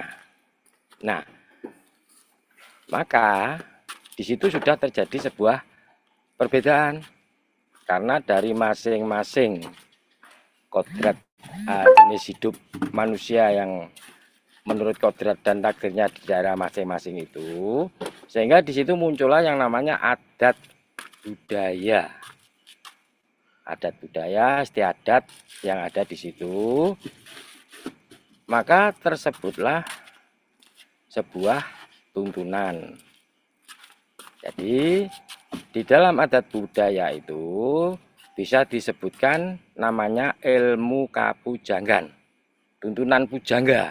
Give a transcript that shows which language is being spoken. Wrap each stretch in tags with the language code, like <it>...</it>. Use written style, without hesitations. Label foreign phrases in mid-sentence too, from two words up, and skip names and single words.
<id>Nah, maka di situ sudah terjadi sebuah perbedaan karena dari masing-masing kodrat jenis hidup manusia yang menurut kodrat dan takdirnya di daerah masing-masing itu, sehingga di situ muncullah yang namanya adat budaya. Adat budaya, istiadat yang ada di situ, maka tersebutlah sebuah tuntunan. Jadi di dalam adat budaya itu bisa disebutkan namanya ilmu kapujanggan, tuntunan pujangga.</id>